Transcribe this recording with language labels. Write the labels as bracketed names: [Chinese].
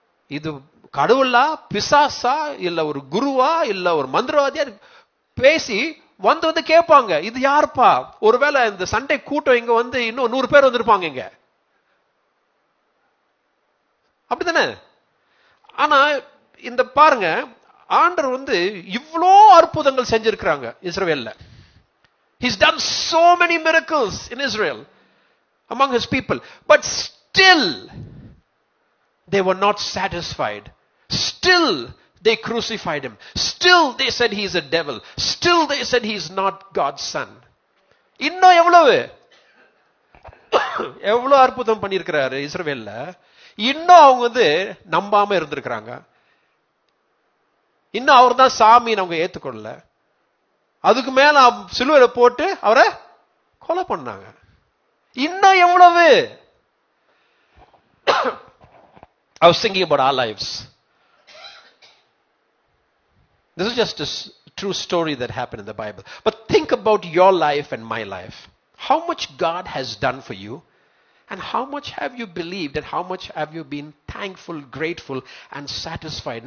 [Tamil] இது கடவுளா, பிசாசா, இல்ல ஒரு குருவா, இல்ல ஒரு மந்திரவாதியா பேசி வந்து வந்து கேட்பாங்க, இது யாருப்பா? ஒருவேளை இந்த சண்டை கூட்டம் இங்க வந்து இன்னும் 100 பேர் வந்திருப்பாங்க இங்க, அப்படித்தானே? ஆனா இந்த பாருங்க, ஆண்டவர் வந்து இவ்வளோ அற்புதங்கள் செஞ்சிருக்கிறாங்க இஸ்ரவேல்ல. [English] He's done so many miracles in Israel among his people, but still they were not satisfied. Still they crucified him. Still they said he is a devil. Still they said he is not God's son. [Tamil] இன்னும் எவ்வளவு அற்புதம் பண்ணியிருக்கிறாரு இஸ்ரவேல்ல, இன்னும் அவங்க வந்து நம்பாம இருந்திருக்கிறாங்க. இன்னும் அவர் தான் சாமின்னு அவங்க ஏத்துக்கொள்ளல. அதுக்கு மேல சிலுவையில போட்டு அவரை கொலை பண்ணாங்க. இன்னும் எவ்வளவு? [English] I was thinking about our lives. This is just a true story that happened in the Bible. But think about your life and my life. How much God has done for you, and how much have you believed, and how much have you been thankful, grateful and satisfied?